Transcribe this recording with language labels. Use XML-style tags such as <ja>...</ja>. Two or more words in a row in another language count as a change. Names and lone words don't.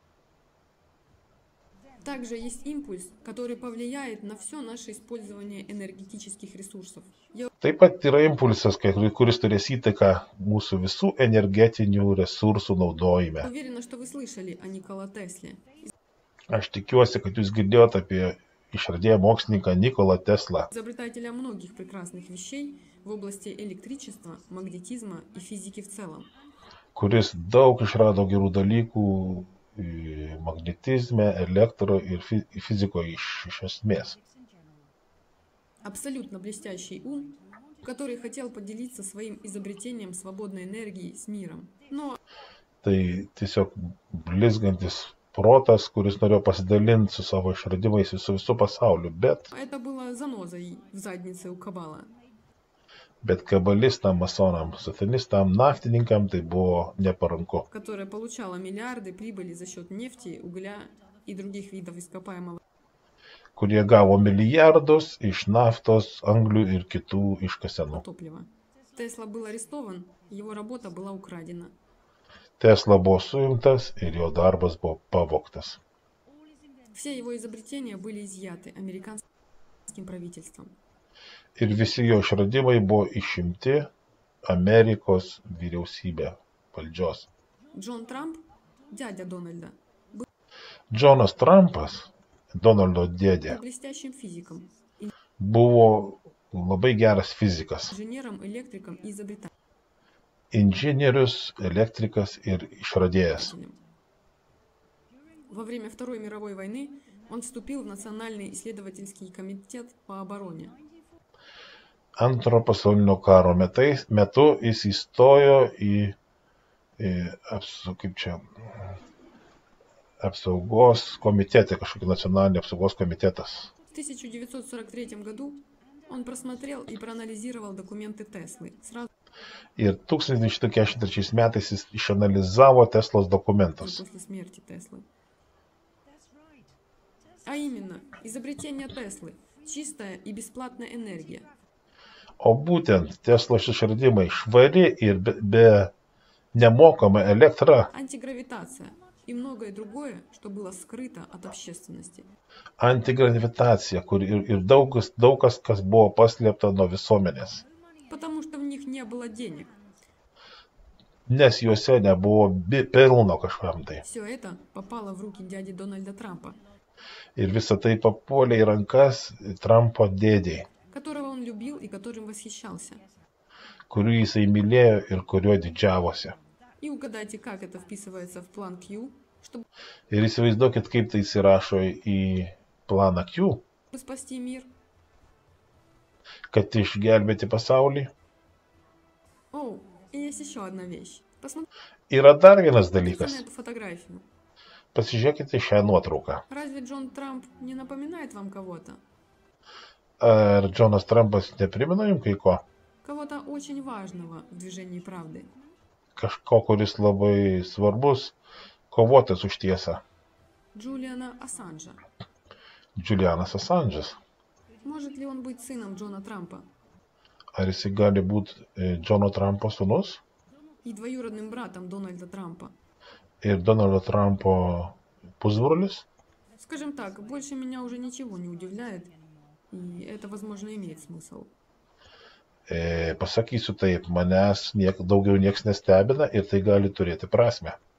<ru>Также есть импульс, который повлияет на все наше использование энергетических ресурсов. Я</ru> <lt>Taip pat yra impulsas, kuris turės įtaką mūsų visų energetinių resursų naudojime.</lt> <ru>уверена, что вы слышали о Никола Тесле,</ru> <lt>Aš tikiuosi, kad jūs girdėjote apie išradėją mokslininką Nikolą Teslą,</lt> <ru>изобретателя многих прекрасных вещей в области электричества, магнетизма и физики в целом.</ru> <lt>kuris daug išrado gerų dalykų magnetizme, elektro ir fizikoje iš esmės.</lt> <ru>Абсолютно блестящий ум, который хотел поделиться своим изобретением свободной энергии с миром. Но</ru> <lt>Tai tiesiog blizgantis protas, kuris norėjo pasidalinti su savo išradimais su visų pasauliu,</lt> <ru>это было занозой в заднице у Кабала.</ru> <lt>bet kabalistam, masonam, satanistam, naftininkam tai buvo neparanku.</lt> <ru>Которая получала миллиарды прибыли за счет нефти, угля и других видов ископаемого</ru> <lt>Kurie gavo milijardus iš naftos, anglių ir kitų iškasenų.</lt> <ru>топлива. Тесла был арестован, его работа была украдена.</ru> <lt>Tesla buvo suimtas ir jo darbas buvo pavogtas.</lt> <ru>Все его изобретения были изъяты американским правительством.</ru> <lt>Ir visi jo išradimai buvo išimti Amerikos vyriausybė valdžios.</lt> <ru>Джон Трамп, дядя Дональда, был</ru> <lt>Džonas Trumpas, Donaldo dėdė,</lt> <ru>блестящим физиком,</ru> <lt>buvo labai geras fizikas,</lt> <ru>инженером, электриком и изобретателем.</ru> <lt>inžinierius, elektrikas ir išradėjas.</lt> <ru>Во время Второй мировой войны он вступил в Национальный исследовательский комитет по обороне.</ru> <lt>Antro pasaulinio karo metu jis įstojo į apsaugos komitetą, kažkokį nacionalinį apsaugos komitetas.</lt> <ru>В 1943 году он просмотрел и проанализировал документы Теслы. Сразу</ru> <lt>Ir 1943 metais jis išanalizavo Teslos dokumentus.</lt> <ru>после смерти Теслы. А именно, изобретение Теслы – чистая и бесплатная энергия.</ru> <lt>O būtent Teslos išradimai švari ir be nemokama elektra,</lt> <ru>Антигравитация и многое другое, что было скрыто от общественности.</ru> <lt>antigravitacija, kur ir daug kas buvo paslėpta nuo visuomenės,</lt> <ru>Потому что в них не было денег.</ru> <lt>nes juose nebuvo pelno kažkam tai.</lt> <ru>Все это попало в руки дяди Дональда Трампа,</ru> <lt>Ir visa tai papuolė į rankas Trumpo dėdėjai,</lt> <ru>которого он любил и которым восхищался.</ru> <lt>kuriuo jisai mylėjo ir kuriuo didžiavosi.</lt> <ru>И угадайте, как это вписывается в план Q, чтобы</ru> <lt>Ir įsivaizduokit, kaip tai įsirašo į planą Q,</lt> <ru>спасти мир.</ru> <lt>kad išgelbėti pasaulį.</lt> <ru>О, и есть еще одна вещь. Посмотрите</ru> <lt>Yra dar vienas</lt> <ru>на</ru> <lt>dalykas.</lt> <ru>эту фотографию.</ru> <lt>Pasižiūrėkite šią nuotrauką.</lt> <ru>Разве Джон Трамп не напоминает вам кого-то?</ru> <lt>Ar Džonas Trumpas neprimena jums kai ko?</lt> <ru>Кого-то очень важного в движении правды.</ru> <lt>Kažko, kuris labai svarbus, kovotas už tiesą.</lt> <ru>Джулиана Ассанжа.</ru> <lt>Julianas Assange'as.</lt> <ru>Может ли он быть сыном Джона Трампа</ru> <lt>Ar jisai gali būti Džono Trumpo sūnus</lt> <ru>и двоюродным братом Дональда Трампа?</ru> <lt>ir Donaldo Trumpo pusbrolis?</lt> <ru>Скажем так, больше меня уже ничего не удивляет, и это, возможно, имеет смысл.</ru> <lt>Pasakysiu taip, manęs daugiau nieks nestebina ir tai gali turėti prasme.</lt>